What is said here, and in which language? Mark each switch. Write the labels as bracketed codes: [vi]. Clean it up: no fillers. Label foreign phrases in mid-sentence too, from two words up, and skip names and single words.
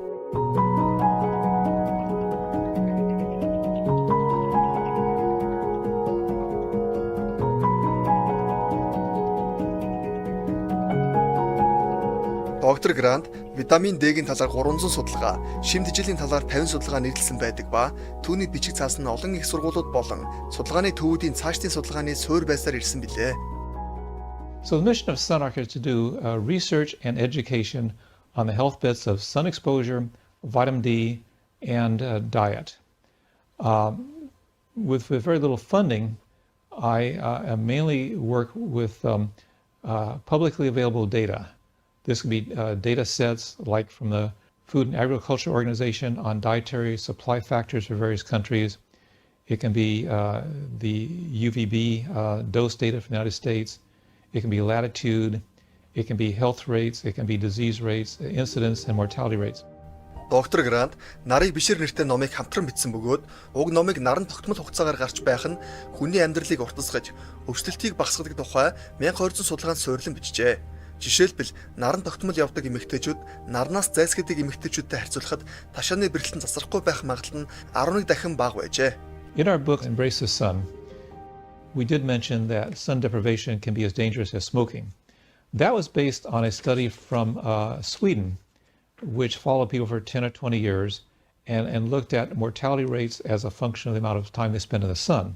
[mn] Доктор Грант витамин D-гийн талаар 300 судалгаа, шимтгижлийн талаар 50 судалгаа нийтлсэн байдаг ба түүний бичиг цаас нь олон их сургуулиуд болон судалгааны төвүүдийн цаашдын судалгааны суурь байсаар ирсэн билээ. [en] So the mission of SunArc is to do research and education on the health benefits of sun exposure, vitamin D, and diet. With very little funding, I mainly work with publicly available data. This can be data sets like from the Food and Agriculture Organization on dietary supply factors for various countries. It can be the UVB dose data from the United States. It can be latitude. It can be health rates. It can be disease rates, incidence, and mortality rates. [mn] Доктор Грант нарыг бишир нэртэй номыг хамтран бичсэн бөгөөд уг номыг наран тогтмол хугацаагаар гарч байх нь хүний амьдралыг уртасгаж, өвчлөлтийг багасгадаг тухай 1200 судалгаанд суурилан бичжээ. Жишээлбэл наран тогтмол явдаг эмэгтэйчүүд нарнаас зайлсхийдэг эмэгтэйчүүдтэй харьцуулахад ташааны бэрхлэн засрахгүй байх магадлал нь 11 дахин бага байжээ. [en] In our book Embrace the Sun, we did mention that sun deprivation can be as dangerous as smoking. That was based on a study from Sweden, which followed people for 10 or 20 years and looked at mortality rates as a function of the amount of time they spend in the sun.